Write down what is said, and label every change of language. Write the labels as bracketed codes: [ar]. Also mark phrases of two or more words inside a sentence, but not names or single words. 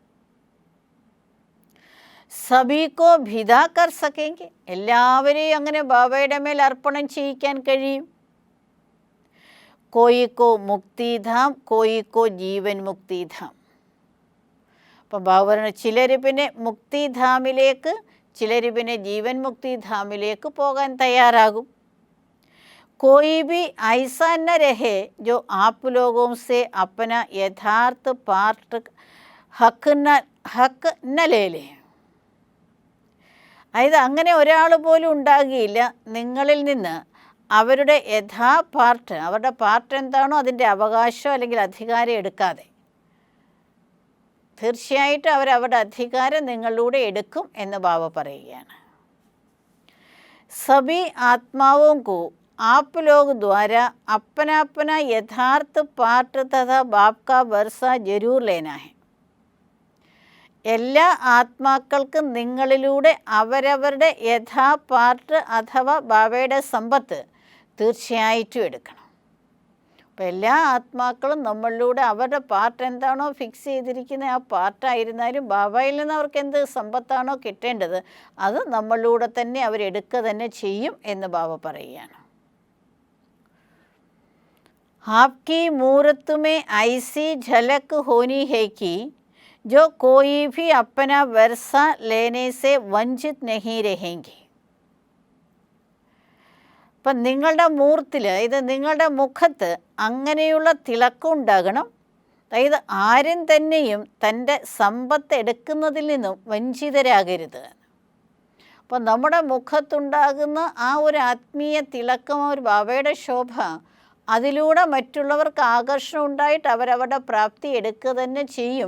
[hi] सबी को भिदा कर सकेंगे, [ml] എല്ലാവരെയും അങ്ങനെ ബാബയുടെ മേൽ അർപ്പണം ചെയ്യിക്കാൻ കഴിയും. [hi] कोई को मुक्तिधाम, कोई को जीवन मुक्तिधाम. [ml] അപ്പോൾ ബാബ പറഞ്ഞു, ചിലർ പിന്നെ മുക്തിധാമിലേക്ക്, ചിലർ പിന്നെ ജീവൻ മുക്തിധാമിലേക്ക് പോകാൻ തയ്യാറാകും. [hi] कोई भी ऐसा न रहे जो आप लोगों से अपना यथार्थ पार्ट हक न ले ले. [ml] അതായത് അങ്ങനെ ഒരാൾ പോലും ഉണ്ടാകുകയില്ല നിങ്ങളിൽ നിന്ന് അവരുടെ പാർട്ട്, അവരുടെ പാർട്ട് എന്താണോ അതിൻ്റെ അവകാശം അല്ലെങ്കിൽ അധികാരം എടുക്കാതെ. തീർച്ചയായിട്ടും അവരവരുടെ അധികാരം നിങ്ങളിലൂടെ എടുക്കും എന്ന് ബാബ പറയുകയാണ്. [hi] सबी आत्माओं को आप लोग द्वारा अपना अपना यथार्थ पार्ट तथा बाप का वर्षा जरूर लेना है. [ml] എല്ലാ ആത്മാക്കൾക്കും നിങ്ങളിലൂടെ അവരവരുടെ പാർട്ട് അഥവാ ബാബയുടെ സമ്പത്ത് തീർച്ചയായിട്ടും എടുക്കണം. അപ്പോൾ എല്ലാ ആത്മാക്കളും നമ്മളിലൂടെ അവരുടെ പാർട്ട് എന്താണോ ഫിക്സ് ചെയ്തിരിക്കുന്ന ആ പാർട്ടായിരുന്നാലും ബാബയിൽ നിന്ന് അവർക്ക് എന്ത് സമ്പത്താണോ കിട്ടേണ്ടത് അത് നമ്മളിലൂടെ തന്നെ അവരെടുക്കുക തന്നെ ചെയ്യും എന്ന് ബാബ പറയുകയാണ്. [hi] आपकी मूर्त में ऐसी झलक होनी है कि जो कोई भी अपना वर्षा लेने से वंचित नहीं रहेंगे. [ml] അപ്പം നിങ്ങളുടെ മൂർത്തിൽ, ഇത് നിങ്ങളുടെ മുഖത്ത് അങ്ങനെയുള്ള തിളക്കം ഉണ്ടാകണം. അതായത് ആരും തന്നെയും തൻ്റെ സമ്പത്ത് എടുക്കുന്നതിൽ നിന്നും വഞ്ചിതരാകരുത്. അപ്പോൾ നമ്മുടെ മുഖത്തുണ്ടാകുന്ന ആ ഒരു ആത്മീയ തിളക്കം, ഒരു ബാബയുടെ ശോഭ, അതിലൂടെ മറ്റുള്ളവർക്ക് ആകർഷണം ഉണ്ടായിട്ട് അവരവരുടെ പ്രാപ്തി എടുക്കുക തന്നെ ചെയ്യും.